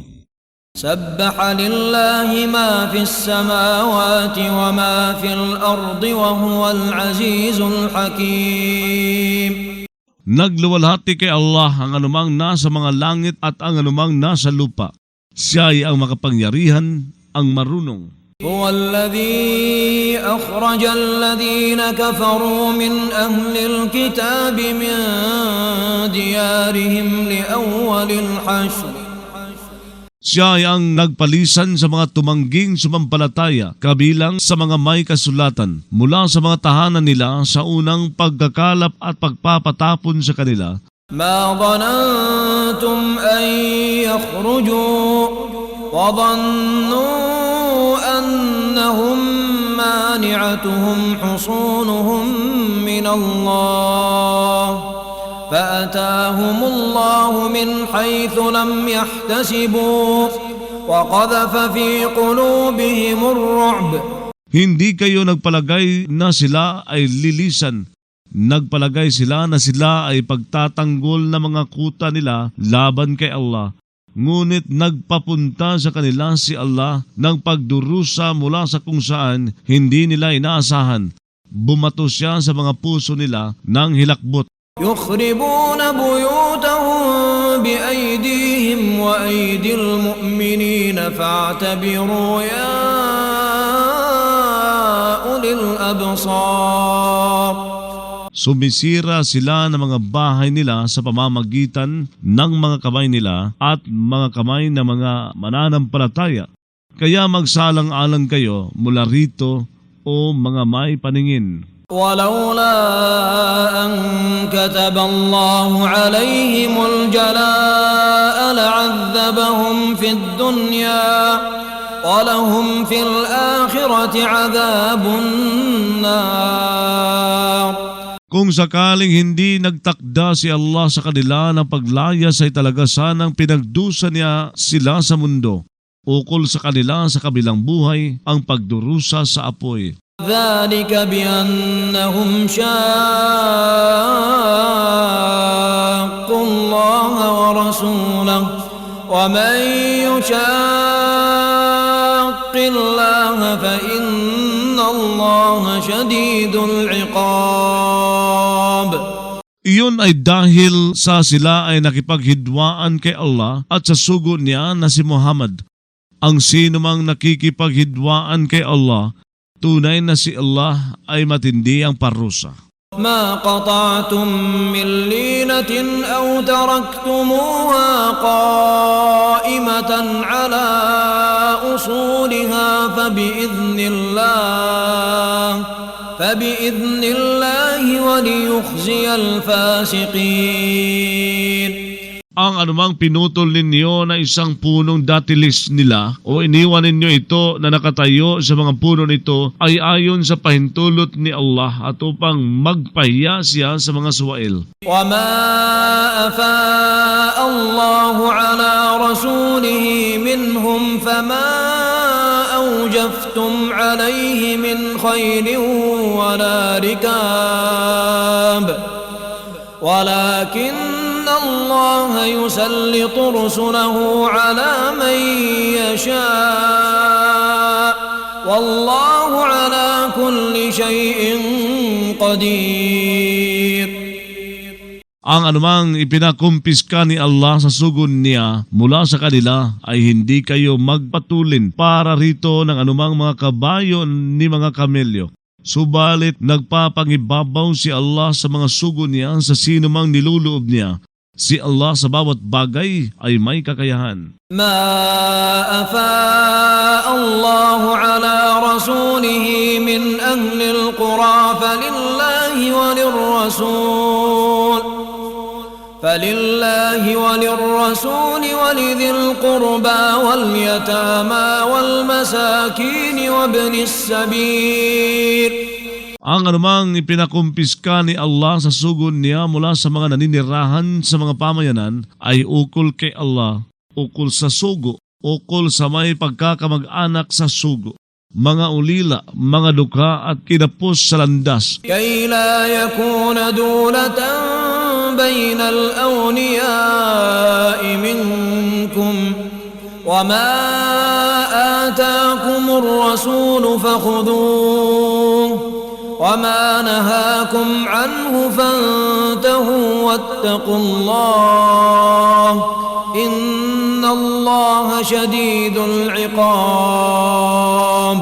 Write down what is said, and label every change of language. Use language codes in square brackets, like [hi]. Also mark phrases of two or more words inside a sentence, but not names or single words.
[ar] سبح لله ما في السماوات وما في الأرض وهو العزيز الحكيم. [tl] Nagluwalhati kay Allah ang anumang nasa mga langit at ang anumang nasa lupa. Siya ay ang makapangyarihan, ang marunong. [ar] هو الذي أخرج الذين كفروا من أهل الكتاب من ديارهم لأول الحشر. [tl] Siya ay ang nagpalisan sa mga tumangging sumampalataya kabilang sa mga may kasulatan mula sa mga tahanan nila sa unang pagkakalap at pagpapatapon sa kanila. [ar] ما ظننتم أن يخرجوا وظنوا أنهم مانعتهم حصونهم من الله فأتاهم الله من حيث لم يحتسبوا وقذف في قلوبهم الرعب. [tl] Hindi kayo nagpalagay na sila ay lilisan. Nagpalagay sila na sila ay pagtatanggol ng mga kuta nila laban kay Allah. Ngunit nagpapunta sa kanila si Allah ng pagdurusa mula sa kung saan hindi nila inaasahan. Bumato siya sa mga puso nila ng hilakbot. [ar] يخربون بيوتهم بأيديهم وأيدي المؤمنين فاعتبروا يا أولي الأبصار. [tl] Sumisira sila ng mga bahay nila sa pamamagitan ng mga kamay nila at mga kamay ng mga mananampalataya. Kaya magsalang-alang kayo mula rito o mga may paningin. [ar] ولولا أن كتب الله عليهم الجلاء لعذبهم في الدنيا ولهم في الآخرة عذاب النار. [tl] Kung sakaling hindi nagtakda si Allah sa kanila ng paglayas ay talaga sanang pinagdusa niya sila sa mundo. Ukol sa kanila sa kabilang buhay ang pagdurusa sa apoy. [ar] ذلك بأنهم شاقوا الله ورسوله ومن يشاق الله فإن الله شديد العقاب. [tl] Iyon ay dahil sa sila ay nakipaghidwaan kay Allah at sa sugo niya na si Muhammad. Ang sino mang nakikipaghidwaan kay Allah, tunay na si Allah ay matindi ang parusa. [ar] ما قطعتم من لينة أو تركتموها قائمة على أصولها فبإذن الله وليخزي الفاسقين. [tl] Ang anumang pinutol ninyo na isang punong datilis nila o iniwan ninyo ito na nakatayo sa mga puno nito ay ayon sa pahintulot ni Allah at upang magpahiya siya sa mga suwail. [ar] وَمَا أَفَاءَ اللَّهُ عَلَى رَسُولِهِ مِنْهُمْ فَمَا أَوْجَفْتُمْ عَلَيْهِ مِنْ خَيْلٍ وَلَا رِكَابٍ وَلَكِنَّ اللَّهَ يُسَلِّطُ رُسُلَهُ عَلَى مَن يَشَاءُ والله على كل شيء قدير. [tl] Ang anumang ipinakumpiska ni Allah sa sugon niya mula sa kanila ay hindi kayo magpatulin para rito ng anumang mga kabayo ni mga kamelyo. Subalit nagpapangibabaw si Allah sa mga sugon niya sa sino mang niluloob niya. Si Allah sa bawat bagay ay may kakayahan. [ar] ما أفاء الله على رسوله من أهل القرى فلله وللرسول ولذي القربى واليتامى والمساكين وابن السبيل. [tl] Ang anumang ipinakumpiska ni Allah sa sugon niya mula sa mga naninirahan sa mga pamayanan ay ukol kay Allah, ukol sa sugo, ukol sa may pagkakamag-anak sa sugo, mga ulila, mga dukha at kinapos sa landas. [ar] كي لا يكون دولة بين الأغنياء منكم وما آتاكم الرسول فخذوه وما نهاكم عنه فانتهوا واتقوا الله إن الله شديد العقاب.